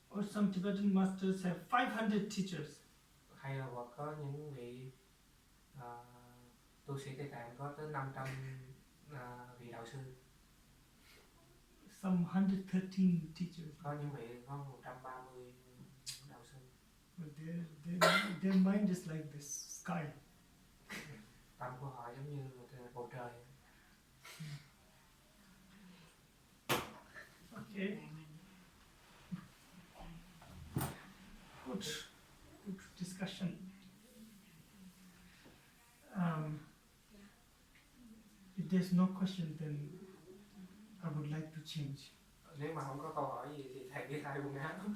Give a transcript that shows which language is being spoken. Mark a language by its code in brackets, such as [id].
[en] some Tibetan masters have 500 teachers. [vi] hay là hoặc có những vị tu sĩ Tây Tạng có tới 500 vị đạo sư. [en] Some 113 teachers. [vi] Có những vị có 130 đạo sư. [en] But their mind is like this sky. [vi] Tâm của họ giống như bầu trời. [en] Okay. Good discussion. If there's no question, then I would like to change. [vi] Nếu mà không có câu hỏi gì thì thầy cứ thay quần áo.